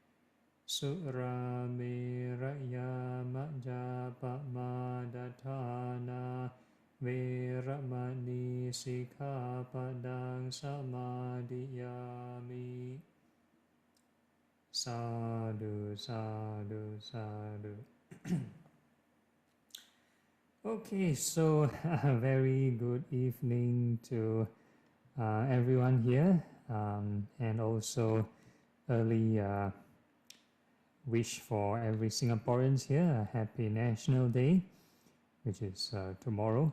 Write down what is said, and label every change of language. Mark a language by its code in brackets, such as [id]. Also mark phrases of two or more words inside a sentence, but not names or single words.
[pi] Surameraya majjapamadatthāna vēramani sikkhapadang samadhiyāmi. Sadhu, sadhu, sadhu. [en] Okay, so very good evening to everyone here, and also early wish for every Singaporeans here a happy National Day, which is tomorrow.